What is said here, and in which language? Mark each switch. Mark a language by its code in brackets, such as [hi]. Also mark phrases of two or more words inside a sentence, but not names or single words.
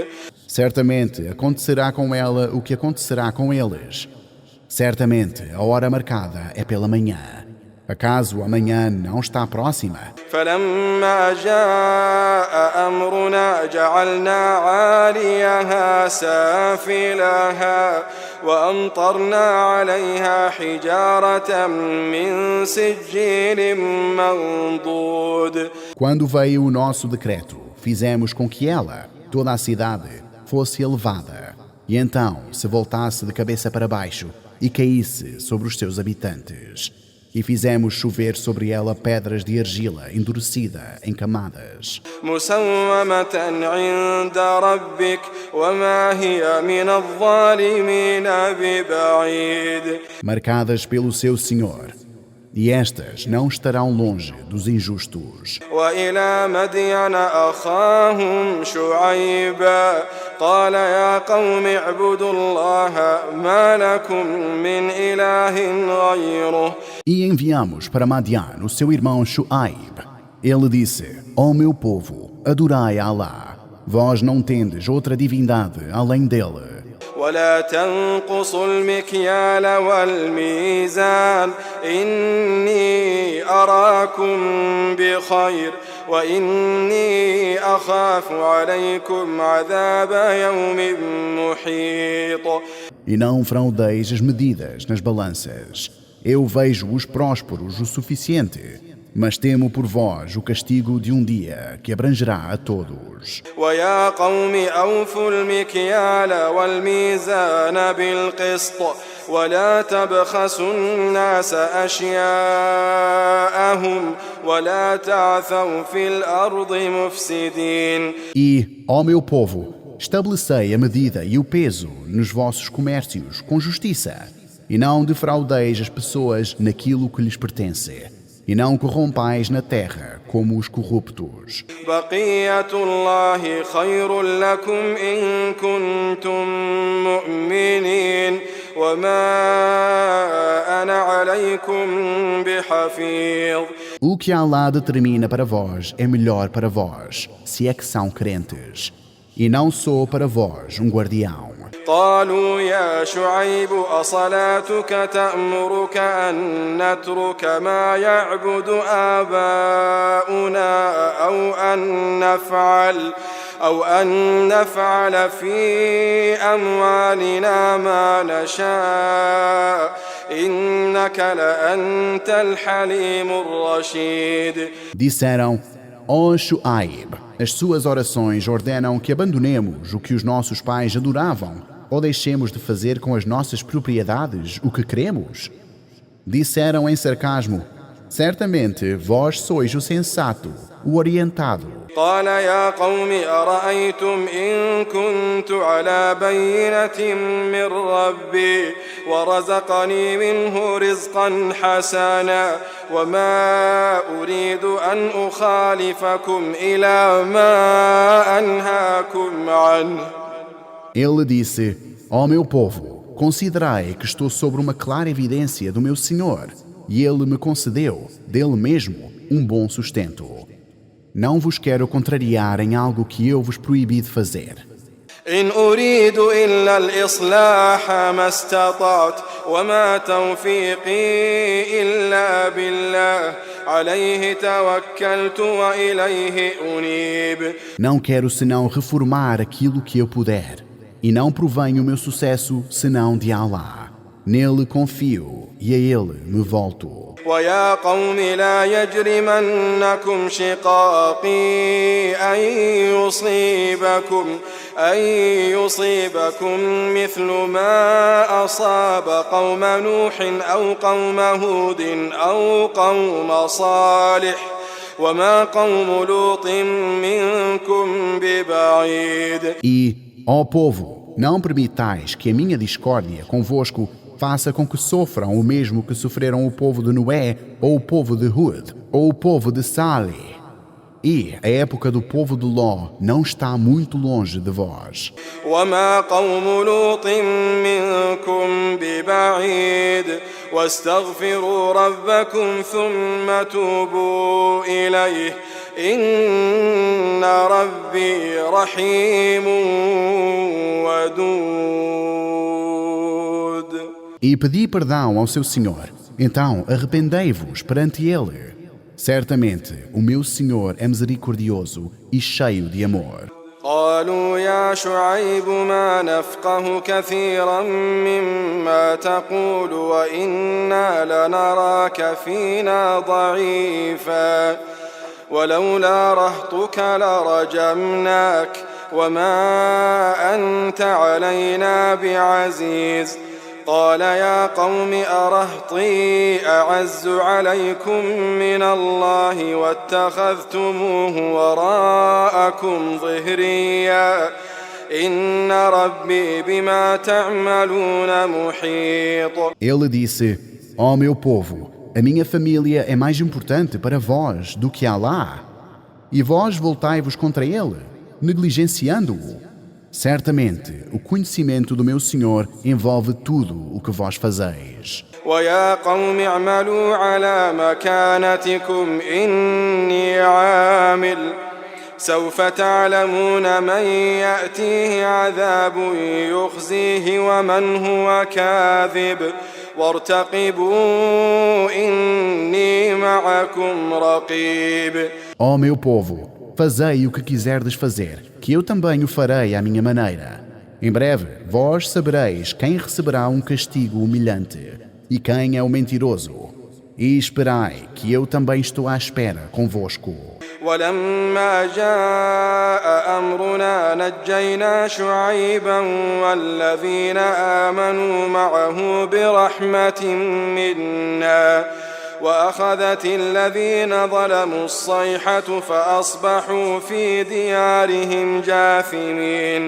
[pt] Certamente acontecerá com ela o que acontecerá com eles. Certamente a hora marcada é pela manhã. Acaso amanhã não está próxima? [ar] فلما جاء أمرنا جعلنا عاليها سافلها وأمطرنا عليها حجارة من سجيل منضود. [pt] Quando veio o nosso decreto, fizemos com que ela, toda a cidade, fosse elevada, e então se voltasse de cabeça para baixo e caísse sobre os seus habitantes. e fizemos chover sobre ela pedras de argila endurecida em camadas, [ar] مسومة عند ربك وما هي من الظالمين ببعيد. [pt] marcadas pelo seu Senhor, e estas não estarão longe dos injustos. [ar] وإلى مدين أخاهم شعيبا قال يا قوم اعبدوا الله ما لكم من إله غيره. [pt] E enviamos para Madian o seu irmão Shu'aib. Ele disse: Ó meu povo, adorai a Allah. Vós não tendes outra divindade além dele. [ar] ولا تنقصوا المكيال والميزان إني أراكم بخير وإني أخاف عليكم عذاب يوم محيط. [pt] E não fraudeis as medidas nas balanças. Eu vejo-os prósperos o suficiente, mas temo por vós o castigo de um dia que abrangerá a todos. [ar] ويا قوم أوفوا المكيال والميزان بالقسط ولا تبخسوا الناس أشياءهم ولا تعثوا في الأرض مفسدين. [pt] E, ó meu povo, estabelecei a medida e o peso nos vossos comércios com justiça, e não defraudeis as pessoas naquilo que lhes pertence, e não corrompais na terra como os corruptos. [ar] بقية الله خير لكم إن كنتم مؤمنين وما أنا عليكم بحفيظ. [pt] O que Allah determina para vós é melhor para vós, se é que são crentes, e não sou para vós um guardião. [ar] قالوا يا شعيب أصلاتك تأمرك أن نترك ما يعبد آباؤنا أو أن نفعل في أموالنا ما نشاء إنك لأنت الحليم الرشيد. [pt] Disseram: Ó Shu'aib, as suas orações ordenam que abandonemos o que os nossos pais adoravam, ou deixemos de fazer com as nossas propriedades o que queremos? Disseram em sarcasmo: Certamente vós sois o sensato, o orientado. [ar] قال يا قوم أرأيتم إن كنت على بينة من ربي ورزقني منه رزقا حسنا وما أريد أن أخالفكم إلى ما أنهاكم عنه. [pt] Ele disse: Ó meu povo, considerai que estou sobre uma clara evidência do meu Senhor, e Ele me concedeu, dele mesmo, um bom sustento. Não vos quero contrariar em algo que eu vos proibi de fazer. [ar] إن أريد إلا الإصلاح ما استطعت وما توفيقي إلا بالله عليه توكلت وإليه أنيب. [pt] Não quero senão reformar aquilo que eu puder, e não provém o meu sucesso senão de Allah. Nele confio e a Ele me volto. [ar] ويا قوم لا يجرمنكم شقاقي أن يصيبكم مثل ما أصاب قوم نوح أو قوم هود أو قوم صالح وما قوم لوط منكم ببعيد. [pt] E, ó povo, não permitais que a minha discórdia convosco faça com que sofram o mesmo que sofreram o povo de Noé, ou o povo de Hud, ou o povo de Saleh. E a época do povo de Ló não está muito longe de vós. [ar] وما قوم لوط منكم ببعيد واستغفروا ربكم ثم توبوا إليه إن ربي رحيم ودود. [pt] E pedi perdão ao seu Senhor, então arrependei-vos perante Ele. Certamente o meu Senhor é misericordioso e cheio de amor. [ar] قالوا يا شعيب ما نفقه كثيرا مما تقول وإنا لنراك فينا ضعيفا ولولا رهطك لرجمناك وما أنت علينا بعزيز قال يا قوم أرهطي أعز عليكم من الله واتخذتموه وراءكم ظهريا إن ربي بما تعملون محيط. [pt] Ele disse: Ó meu povo, a minha família é mais importante para vós do que Alá. E vós voltai-vos contra ele, negligenciando-o. Certamente, o conhecimento do meu Senhor envolve tudo o que vós fazeis. [ar] ويا قوم اعملوا على مكانتكم إني عامل سوف تعلمون من يأتيه عذاب يخزيه ومن هو كاذب وارتقبوا إني معكم رقيب. [pt] Ó meu povo, fazei o que quiserdes fazer, que eu também o farei à minha maneira. Em breve, vós sabereis quem receberá um castigo humilhante e quem é o mentiroso. E esperai que eu também estou à espera convosco. [ar] ولما جاء أمرنا نجينا شعيبا والذين آمنوا معه برحمة منا وأخذت الذين ظلموا الصيحة فأصبحوا في ديارهم جاثمين.